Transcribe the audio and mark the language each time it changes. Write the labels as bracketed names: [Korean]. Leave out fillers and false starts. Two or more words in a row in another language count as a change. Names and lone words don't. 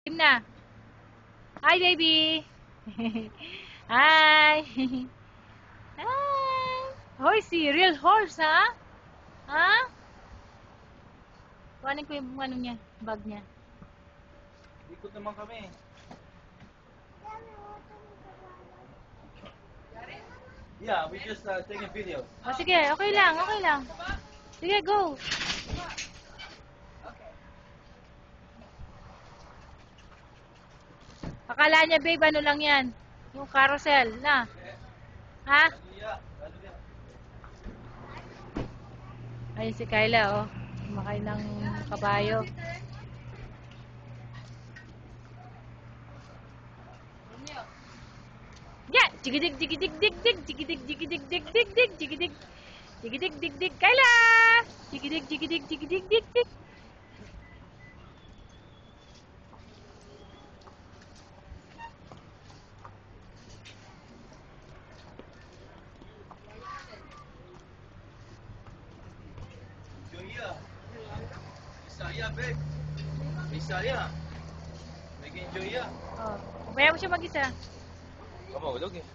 [Filipino] Game na. [English] Hi, baby. Hi. Hi. Horsey, real horse, ha? Ha? [Filipino] Kuhanin ko yung ano niya, bag niya. Ikot naman kami. [English] Yeah, we just taking video. [Filipino] O sige, okay lang, okay lang. Sige, go. Akala niya, babe, ano lang yan? Yung carousel, na? Ha? Ayun si Kyla, oh. Kumakain ng kabayo. Yeah! Jigidig, jigidig, dig, dig, jigidig, jigidig, dig, dig, dig, jigidig. Jigidig, dig, dig, Kyla! Jigidig, jigidig, jigidig, dig, dig. Joya. Bisaya, babe. Bisaya. Naging Joya. Oh. Kaya mo siya mag-isa. Kamahulog eh.